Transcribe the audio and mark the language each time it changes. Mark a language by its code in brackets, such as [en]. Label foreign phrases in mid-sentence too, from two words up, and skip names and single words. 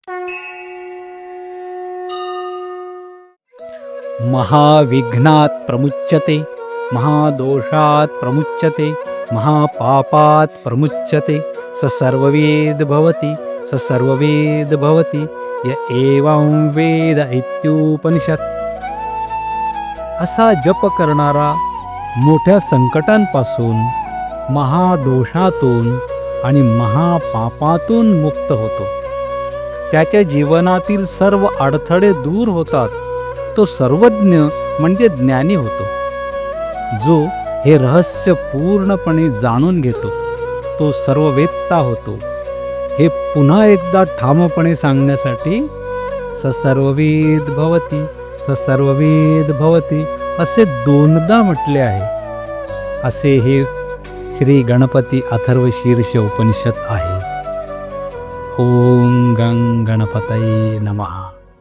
[sa] महाविघ्नात् प्रमुच्यते, महादोषात् प्रमुच्यते, महापापात् प्रमुच्यते, स सर्ववेद भवति, स सर्ववेद भवति, य एवं वेद इत्युपनिषत्. [mr] असा जप करणारा मोठ्या संकटांपासून, महादोषातून आणि महापापातून मुक्त होतो. त्याच्या जीवनातील सर्व अडथळे दूर होतात. तो सर्वज्ञ म्हणजे ज्ञानी होतो. जो हे रहस्य पूर्णपणे जाणून घेतो तो सर्ववेत्ता होतो. हे पुन्हा एकदा ठामपणे सांगण्यासाठी [sa] स सर्ववेद भवति, स सर्ववेद भवति [mr] असे दोनदा म्हटले आहे. असे हे श्री गणपती अथर्वशीर्ष उपनिषद आहे. [sa] ओम गं गणपतये नमः.